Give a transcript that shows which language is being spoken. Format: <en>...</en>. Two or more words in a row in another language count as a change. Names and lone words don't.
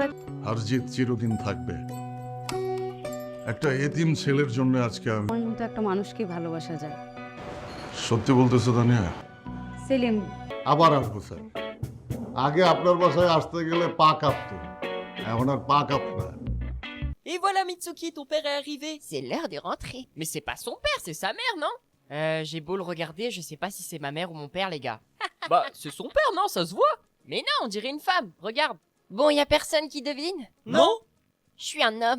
<bn>হারজিত চিরদিন থাকবে। একটা এতিম ছেলের জন্য আজকে আমি। আমার মতো একটা মানুষকে ভালোবাসা যায়। সত্যি বলতেছো তানিয়া? সেলিম আবার আসবো স্যার। আগে আপনার বাসায় আসতে গেলে পা কাঁপতো, এখন আর পা কাঁপে না।</bn> <fr>Et voilà Mitsuki, ton père est arrivé. C'est l'heure de rentrer. Mais c'est pas son père, c'est sa mère, non? J'ai beau le regarder, je sais pas si c'est ma mère ou mon père, les gars. Bah, c'est son père, non? Ça se voit. Mais non, on dirait une femme, regarde. Bon, y a personne qui devine? Non? Je suis un homme.</fr>